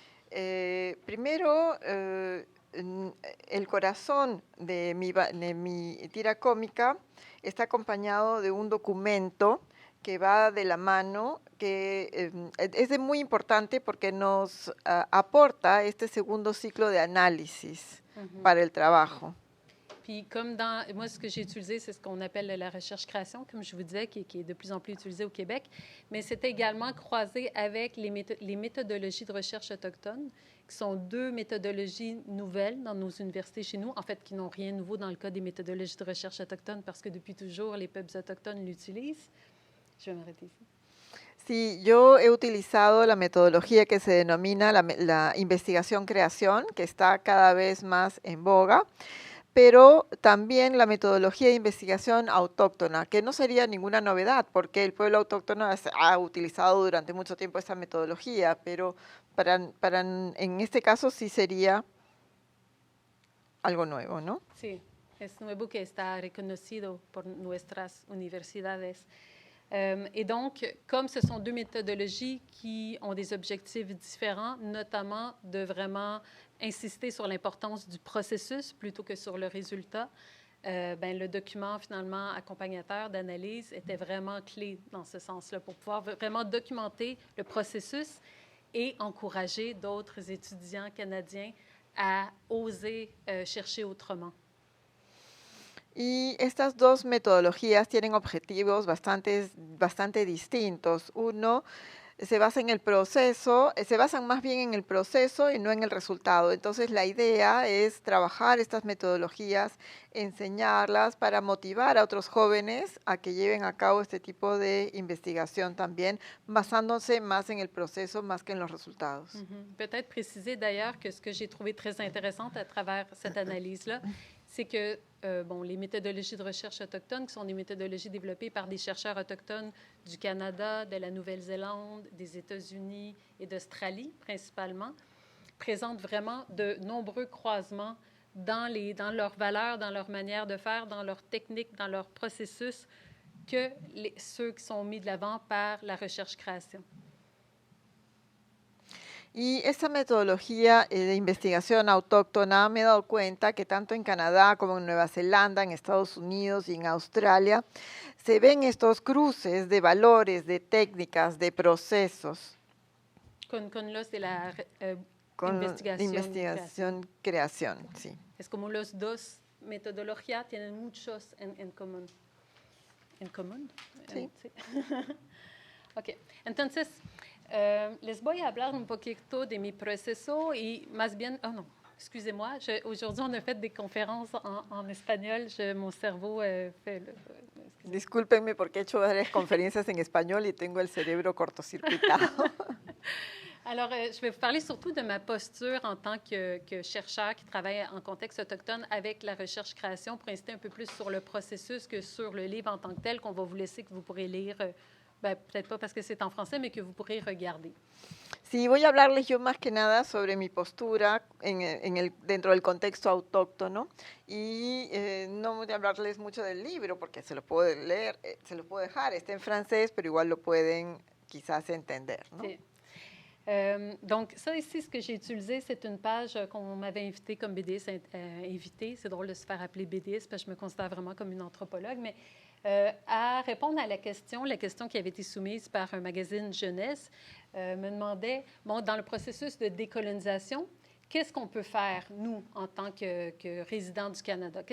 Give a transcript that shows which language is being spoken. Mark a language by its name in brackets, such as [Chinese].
[Spanish] Primero, el corazón de mi tira cómica está acompañado de un documento que va de la mano, que es muy importante porque nos aporta este segundo ciclo de análisis para el trabajo. [French] Puis comme moi, ce que j'ai utilisé, c'est ce qu'on appelle la recherche-création, comme je vous disais, qui est de plus en plus utilisée au Québec, mais c'était également croisé avec les méthodologies de recherche autochtones, qui sont deux méthodologies nouvelles dans nos universités chez nous, en fait, qui n'ont rien de nouveau dans le cas des méthodologies de recherche autochtones, parce que depuis toujours, les peuples autochtones l'utilisent. Je vais m'arrêter ici. [Spanish] Sí, yo he utilizado la metodología que se denomina la investigación-creación, que está cada vez más en boga, pero también la metodología de investigación autóctona, que no sería ninguna novedad, porque el pueblo autóctono ha utilizado durante mucho tiempo esta metodología, pero en este caso sí sería algo nuevo, ¿no? Sí, es nuevo que está reconocido por nuestras universidades. [French] Et donc, comme ce sont deux méthodologies qui ont des objectifs différents, notamment de vraiment insister sur l'importance du processus plutôt que sur le résultat, ben, le document finalement accompagnateur d'analyse était vraiment clé dans ce sens-là pour pouvoir vraiment documenter le processus et encourager d'autres étudiants canadiens à oser chercher autrement. [Spanish] Y estas dos metodologías tienen objetivos bastante distintos. Uno se basa en el proceso, se basan más bien en el proceso y no en el resultado. Entonces la idea es trabajar estas metodologías, enseñarlas para motivar a otros jóvenes a que lleven a cabo este tipo de investigación también, basándose más en el proceso más que en los resultados. [French] Peut-être préciser d'ailleurs que ce que j'ai trouvé très intéressant à travers cette analyse-là, c'est que bon, les méthodologies de recherche autochtones, qui sont des méthodologies développées par des chercheurs autochtones du Canada, de la Nouvelle-Zélande, des États-Unis et d'Australie principalement, présentent vraiment de nombreux croisements dans leurs valeurs, dans leur manière de faire, dans leurs techniques, dans leur processus, que ceux qui sont mis de l'avant par la recherche-création. [Spanish] Y esta metodología de investigación autóctona me he dado cuenta que tanto en Canadá como en Nueva Zelanda, en Estados Unidos y en Australia, se ven estos cruces de valores, de técnicas, de procesos. Con los de la investigación-creación, sí. Es como los dos metodologías tienen muchos en común. ¿En común? Sí. Sí. Ok, entonces... les voy a hablar un poquito de mi proceso y más bien, [French] oh non, excusez-moi, aujourd'hui on a fait des conférences en espagnol, mon cerveau fait [Spanish] Discúlpenme porque he hecho varias conferencias en español y tengo el cerebro cortocircuitado. [French] Alors, je vais vous parler surtout de ma posture en tant que chercheur qui travaille en contexte autochtone avec la recherche-création pour insister un peu plus sur le processus que sur le livre en tant que tel qu'on va vous laisser, que vous pourrez lire. Ben, peut-être pas parce que c'est en français, mais que vous pourrez regarder. [Spanish] Sí, voy a hablarles yo más que nada sobre mi postura dentro del contexto autóctono y no voy a hablarles mucho del libro porque se lo puedo leer, se lo puedo dejar, está en francés, pero igual lo pueden quizás entender, ¿no? Sí. [French] Donc, ça ici, ce que j'ai utilisé, c'est une page qu'on m'avait invitée comme BDiste invitée. C'est drôle de se faire appeler BDiste parce que je me considère vraiment comme une anthropologue, mais à répondre à la question qui avait été soumise par un magazine jeunesse, me demandait, bon, dans le processus de décolonisation, qu'est-ce qu'on peut faire, nous, en tant que résidents du Canada?